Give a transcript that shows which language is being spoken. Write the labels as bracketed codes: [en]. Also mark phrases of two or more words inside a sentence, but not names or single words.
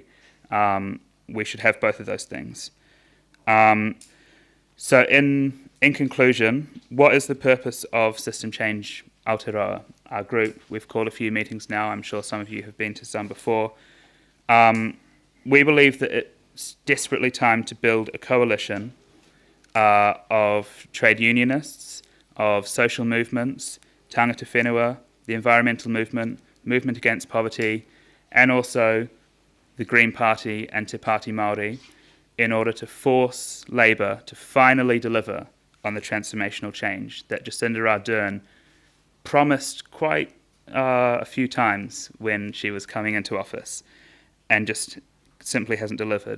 [en] We should have both of those things. So in conclusion, what is the purpose of System Change Aotearoa? Our group, we've called a few meetings now. I'm sure some of you have been to some before. We believe that it's desperately time to build a coalition of trade unionists, of social movements, [mi] tangata whenua, [en] the environmental movement, movement against poverty, and also the Green Party and Te Pāti Māori, in order to force Labour to finally deliver on the transformational change that Jacinda Ardern promised quite a few times when she was coming into office, and just simply hasn't delivered.